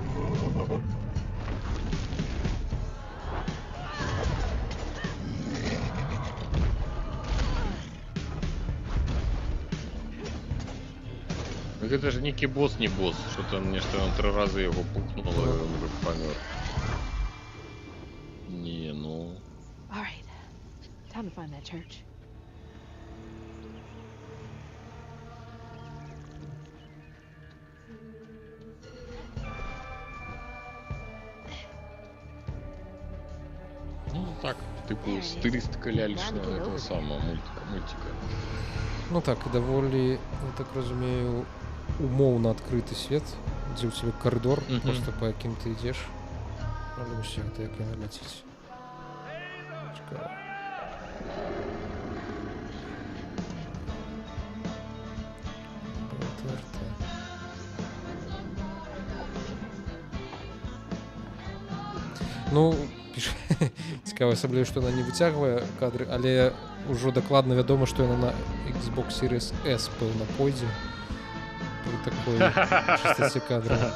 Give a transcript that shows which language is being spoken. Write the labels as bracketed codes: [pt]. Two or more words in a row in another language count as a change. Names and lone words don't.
[be] Гэта ж нейкі босс, не босс, што там нешта 3 разы яго пукнула, і ён уже памёр. Не, ну... [en] Time to find that church. [uk] Ну, так, типу, стилістика ляльчного [ru] этого самого [uk] мультика. [be] Ну так, і даволі, я так разумею, умоўна адкрыты свет, дзе ў цябе карыдор, просто па якім ты ідзеш. Але ўсё гэта як яна ляціць. Цікава. Ну, цікава, асабліва, што яна не выцягвае кадры, але ўжо дакладна вядома, што яна на Xbox Series S, пэўна, пойдзе пры такой частаце кадраў.